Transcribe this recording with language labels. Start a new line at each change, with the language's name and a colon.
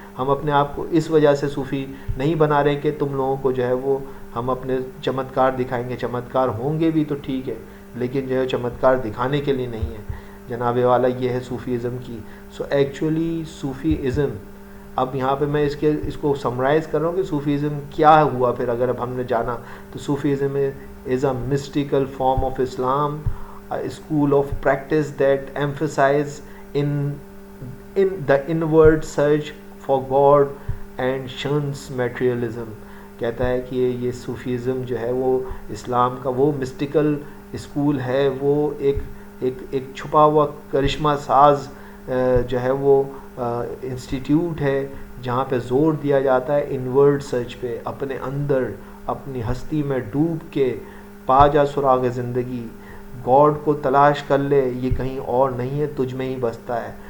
Urdu: ہم اپنے آپ کو اس وجہ سے صوفی نہیں بنا رہے کہ تم لوگوں کو جو ہے وہ ہم اپنے چمتکار دکھائیں گے. چمتکار ہوں گے بھی تو ٹھیک ہے، لیکن جو ہے چمتکار دکھانے کے لیے نہیں ہے. جناب والا یہ ہے صوفیزم کی. سو ایکچولی صوفیزم، اب یہاں پہ میں اس کو سمرائز کر رہا ہوں کہ صوفیزم کیا ہوا پھر اگر اب ہم نے جانا تو.
English: Sufism is a mystical form of Islam, a school of practice that emphasize in the inward search for God and shuns materialism.
Urdu: کہتا ہے کہ یہ صوفیزم جو ہے وہ اسلام کا وہ مسٹیکل اسکول ہے, وہ ایک چھپا ہوا کرشمہ ساز جو ہے وہ انسٹیٹیوٹ ہے جہاں پہ زور دیا جاتا ہے انورڈ سرچ پہ, اپنے اندر اپنی ہستی میں ڈوب کے پا جا سراغ زندگی, گاڈ کو تلاش کر لے, یہ کہیں اور نہیں ہے تجھ میں ہی بستا ہے.